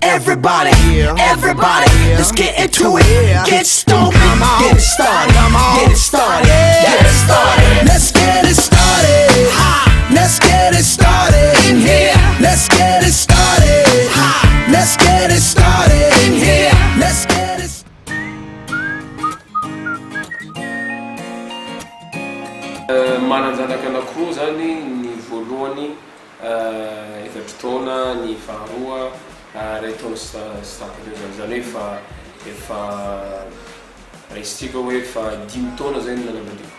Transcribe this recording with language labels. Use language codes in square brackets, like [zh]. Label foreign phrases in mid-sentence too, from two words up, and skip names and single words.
[en] everybody, everybody, let's get into it. Get stoked, get it started, get it started, get it started. Let's get it started. Let's get it started in here. Let's get it started. Let's get it started in here. Let's get it started. [mg] Mananjanaka anakoho zany ny voalohany efatra taona, ny faharoa ray taona sakany zany hoe efa raisitsika hoe efa 5 taona zay ny nanambadiako.